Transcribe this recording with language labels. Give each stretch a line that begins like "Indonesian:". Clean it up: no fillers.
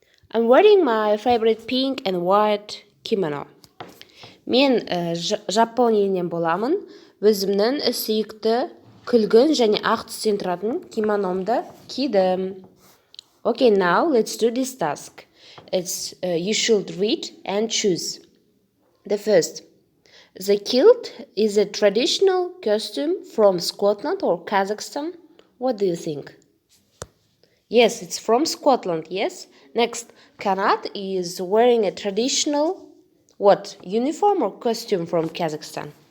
English: I'm wearing my favorite pink and white kimono.
Kazakh: Мен Жапон елінен боламын. Өзімнің сүйікті күлгін және ақ түстен тұратын кимономды кидім.
English: Okay, now let's do this task. It's you should read and choose. The first. The kilt is a traditional costume from Scotland or Kazakhstan. What do you think? Yes, it's from Scotland, yes. Next, Kanat is wearing a traditional, uniform or costume from Kazakhstan?